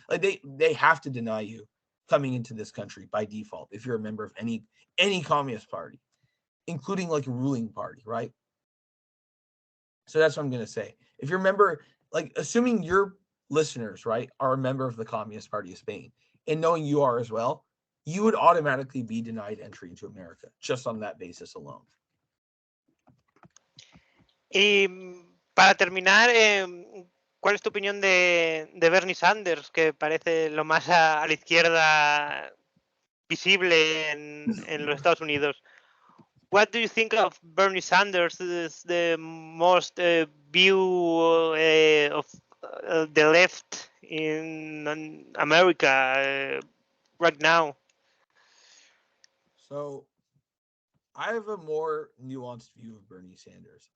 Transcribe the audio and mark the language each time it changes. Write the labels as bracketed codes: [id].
[en] Like they have to deny you coming into this country by default if you're a member of any communist party, including like a ruling party, right? So that's what I'm going to say. If you're a member, like assuming your listeners, right, are a member of the Communist Party of Spain, and knowing you are as well, you would automatically be denied entry into America just on that basis alone. [es] Y para terminar, ¿cuál es tu opinión de Bernie Sanders, que parece lo más a la izquierda visible en los Estados Unidos? [en] What do you think of Bernie Sanders? Is the most view of the left in America right now? So I have a more nuanced view of Bernie Sanders.